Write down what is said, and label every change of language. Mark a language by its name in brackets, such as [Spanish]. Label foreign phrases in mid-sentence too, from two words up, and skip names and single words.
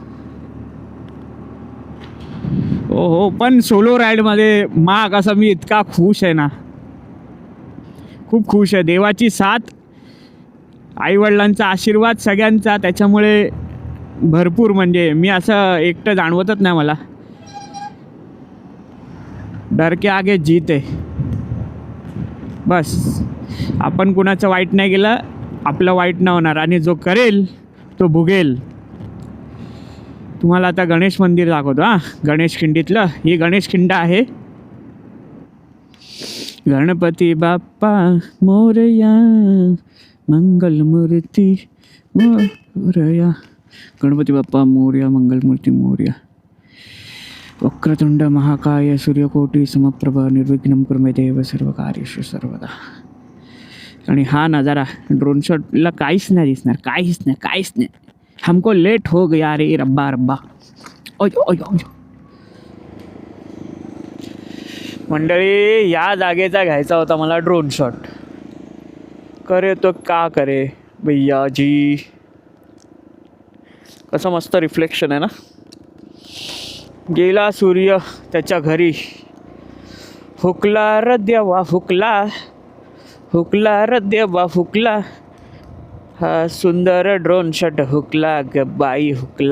[Marathi] हो पण सोलो राईडमध्ये माग असा मी इतका खुश आहे ना, खूप खुश आहे. देवाची साथ, आईवडिलांचा आशीर्वाद सगळ्यांचा, त्याच्यामुळे भरपूर म्हणजे मी असं एकटं जाणवतच नाही मला. [Hindi] डर के आगे जीत [Marathi] आहे. बस आपण कुणाचं वाईट नाही केलं, आपलं वाईट नाही होणार आणि जो करेल तो भुगेल. तुम्हाला आता गणेश मंदिर दाखवतो. गणेश खिंडीतलं. ही गणेश खिंड आहे. गणपती बाप्पा मोरया मंगलमूर्ती मोरया. गणपती बाप्पा मोरया मंगलमूर्ती मोरया. [Sanskrit] वक्रतुंड महाकाय सूर्यकोटी समप्रभ निर्विघ्नं कुरु मे देव सर्व कार्येषु सर्वदा. [Marathi] आणि हा नजारा ड्रोन शॉटला काहीच नाही दिसणार. काहीच नाही. [Hindi] हमको लेट हो गया रे रब्बा रब्बा. [Marathi] मंडळी या जागेचा घ्यायचा होता मला ड्रोन शॉट. [Hindi] करे तो का करे भैया जी. [Marathi] कसं मस्त रिफ्लेक्शन आहे ना. गेला सूर्य त्याच्या घरी. हुकला र देवा हुकला. हुकला र देवा हुकला. हा सुंदर ड्रोन शॉट हुकला ग बाई हुकला.